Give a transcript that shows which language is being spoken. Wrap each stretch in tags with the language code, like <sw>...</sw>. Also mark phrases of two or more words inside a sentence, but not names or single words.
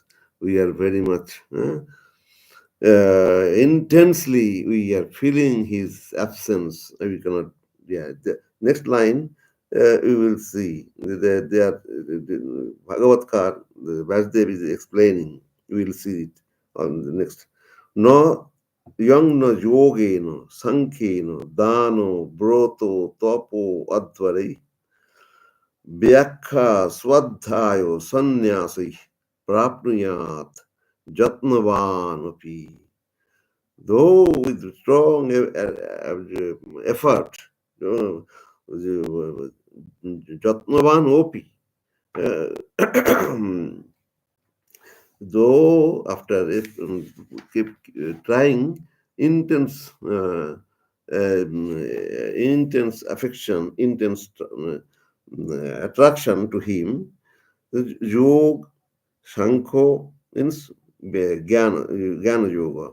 <en>We are very much intensely we are feeling his absence. We cannot. Yeah. The next line we will see. They are Bhagavatkar. The Vasudev is explaining. We will see it on the next.</en> <sa>No young no yoge no sankhe no dano broto topo advari Vyakha swadhayo sannyasi prapnuyat jatnavan api.</sa> <en>Though with strong effort, you know,</en> <sa>jatnavan opi.</sa> <en>Though after keep trying intense intense affection, intense attraction to him, Yog, Shankho means</en> <sa>Jnana Yoga.</sa>